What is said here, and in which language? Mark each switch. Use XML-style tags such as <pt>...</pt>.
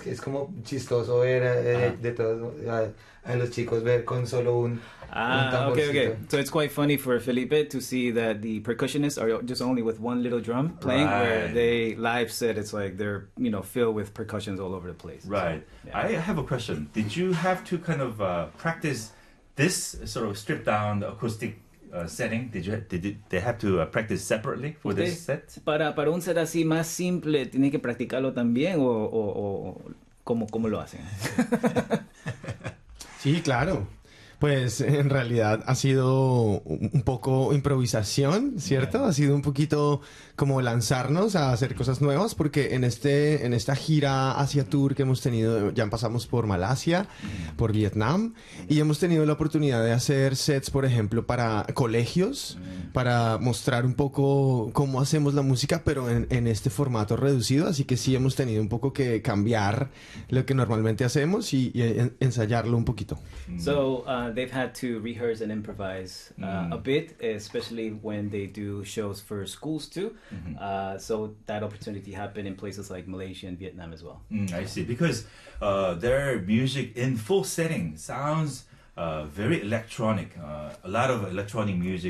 <es>es como chistoso ver de todos a los chicos ver con solo un</es> <en>Ah, okay.</en> <es>tamborcito.</es> <en>So it's quite funny for Felipe to see that the percussionists are just only with one little drum playing, where Right. they live set it's like they're, filled with percussions all over the place. So, Right. I have a question. Did you have to kind of practice this sort of stripped down acoustic setting, they have to practice separately for this</en> <es>Usted,</es> <en>set?</en> <es>para un set así más simple, ¿tiene que practicarlo también o cómo lo hacen? Sí, claro. Pues en realidad ha sido un poco improvisación, ¿cierto? Ha sido un poquito como lanzarnos a hacer cosas nuevas, porque en esta gira Asia Tour que hemos tenido, ya pasamos por Malasia, por Vietnam, y hemos tenido la oportunidad de hacer sets, por ejemplo, para colegios, para mostrar un poco cómo hacemos la música, pero en este formato reducido. Así que sí hemos tenido un poco que cambiar lo que normalmente hacemos y ensayarlo un poquito.</es> <en>They've had to rehearse and improvise a bit, especially when they do shows for schools too. So that opportunity happened in places like Malaysia and Vietnam as well. I see. Because their music in full setting sounds very electronic, a lot of electronic music.</en>